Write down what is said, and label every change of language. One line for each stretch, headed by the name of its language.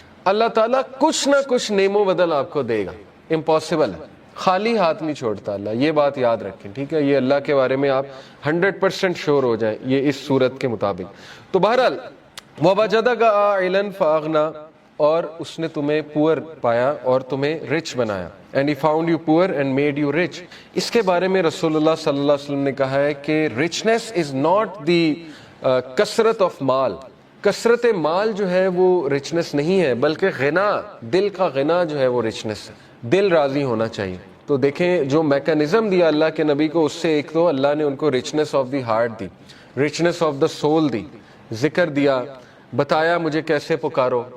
Urdu: اللہ تعالیٰ کچھ نہ کچھ نعم و بدل آپ کو دے گا, امپاسبل ہے, خالی ہاتھ نہیں چھوڑتا اللہ, یہ بات یاد رکھیں, ٹھیک ہے. یہ اللہ کے بارے میں آپ 100% شور ہو جائیں یہ اس صورت کے مطابق. تو بہرحال
Arabic: وَوَجَدَكَ عَائِلًا فَأَغْنَىٰ,
Urdu: اور اس نے تمہیں پور پایا اور تمہیں رچ بنایا.
English: and he found you poor and made you rich.
Urdu: اس کے بارے میں رسول اللہ صلی اللہ علیہ وسلم نے کہا ہے کہ
English: richness is not the
Urdu: کثرت آف مال. کثرت مال جو ہے وہ رچنس نہیں ہے, بلکہ غنا, دل کا غنا جو ہے وہ رچنس ہے. دل راضی ہونا چاہیے. تو دیکھیں جو میکانزم دیا اللہ کے نبی کو, اس سے ایک تو اللہ نے ان کو رچنس of the heart the, رچنس of the civil دی, ذکر دیا, بتایا مجھے کیسے پکارو.